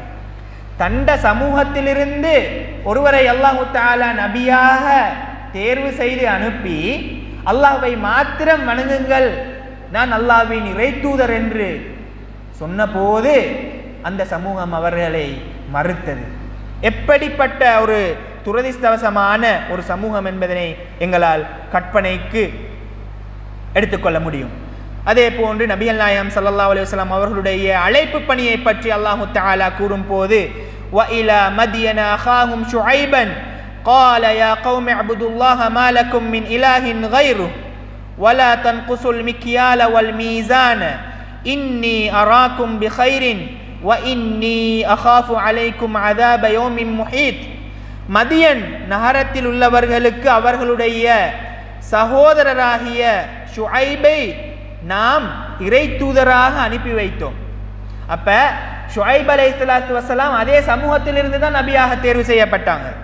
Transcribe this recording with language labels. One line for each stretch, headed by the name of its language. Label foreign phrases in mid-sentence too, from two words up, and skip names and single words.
Tamil: தண்ட சமூகத்திலிருந்து ஒருவரை
Arabic: الله تعالى
Tamil: நபியாக தேர்வு செய்து அனுப்பி, அல்லாஹ்வை மாத்திரம் வணங்குங்கள், நான் அல்லாஹ்வின் இறை தூதர் என்று சொன்னபோது அந்த சமூகம் அவர்களை மறுத்தது. எப்படிப்பட்ட ஒரு துரதிர்ஷ்டவசமான ஒரு சமூகம் என்பதனை எங்களால் கற்பனைக்கு எடுத்துக்கொள்ள முடியும். அதே போன்று நபிகள் நாயகம்
Arabic: صلى الله عليه وسلم
Tamil: அவர்களுடைய அழைப்பு பணியை பற்றி
Arabic: الله تعالى
Tamil: கூறும் போது,
Arabic: وَإِلَى مَدْيَنَ أَخَاهُمْ شُعَيْبًا قَالَ يَا قَوْمِ اعْبُدُوا اللَّهَ مَا لَكُمْ مِنْ إِلَٰهٍ غَيْرُهُ وَلَا تَنْقُصُوا الْمِكْيَالَ وَالْمِيزَانَ إِنِّي أَرَاكُمْ بِخَيْرٍ وَإِنِّي أَخَافُ عَلَيْكُمْ عَذَابَ يَوْمٍ مُحِيطٍ.
Tamil: மதியன் நகரத்தில் உள்ளவர்களுக்கு அவர்களுடைய சகோதரராகிய ஷுஐபை நாம் இறை தூதராக அனுப்பி வைத்தோம். அப்ப ஷுஐப்
Arabic: عليه الصلاة والسلام
Tamil: அதே சமூகத்திலிருந்து தான் நபியாக தேர்வு செய்யப்பட்டாங்க.